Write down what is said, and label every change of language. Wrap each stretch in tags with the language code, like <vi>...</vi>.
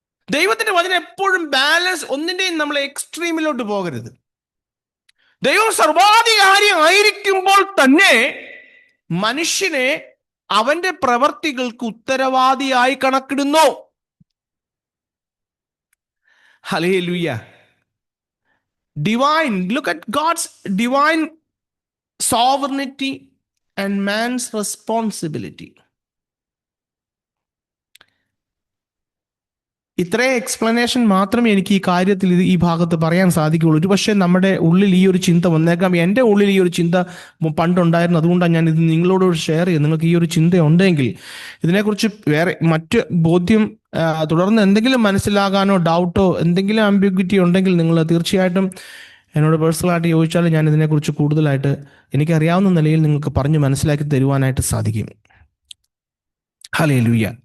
<ml>ദൈവത്തിന്റെ വചനം എപ്പോഴും ബാലൻസ്, ഒന്നിന്റെയും നമ്മൾ എക്സ്ട്രീമിലോട്ട് പോകരുത്. ദൈവം സർവാധികാരി ആയിരിക്കുമ്പോൾ തന്നെ മനുഷ്യനെ അവന്റെ പ്രവർത്തികൾക്ക് ഉത്തരവാദിയായി കണക്കിടുന്നു. Hallelujah.</ml> <en>Divine, look at God's divine sovereignty and man's responsibility.</en> <ml>ഇത്രയും എക്സ്പ്ലനേഷൻ മാത്രമേ എനിക്ക് ഈ കാര്യത്തിൽ ഈ ഭാഗത്ത് പറയാൻ സാധിക്കുകയുള്ളൂ. ഒരു പക്ഷേ നമ്മുടെ ഉള്ളിൽ ഈ ഒരു ചിന്ത വന്നേക്കാം. എൻ്റെ ഉള്ളിൽ ഈ ഒരു ചിന്ത പണ്ടുണ്ടായിരുന്നു. അതുകൊണ്ടാണ് ഞാൻ ഇത് നിങ്ങളോട് ഷെയർ ചെയ്യുന്നത്. നിങ്ങൾക്ക് ഈ ഒരു ചിന്ത ഉണ്ടെങ്കിൽ, ഇതിനെക്കുറിച്ച് വേറെ മറ്റ് ബോധ്യം തുടർന്ന് എന്തെങ്കിലും മനസ്സിലാകാനോ ഡൗട്ടോ എന്തെങ്കിലും ആംബിഗ്വിറ്റി ഉണ്ടെങ്കിൽ നിങ്ങൾ തീർച്ചയായിട്ടും എന്നോട് പേഴ്സണലായിട്ട് ചോദിച്ചാൽ ഞാൻ ഇതിനെക്കുറിച്ച് കൂടുതലായിട്ട് എനിക്കറിയാവുന്ന നിലയിൽ നിങ്ങൾക്ക് പറഞ്ഞ് മനസ്സിലാക്കി തരുവാനായിട്ട് സാധിക്കും. ഹല്ലേലൂയ.</ml>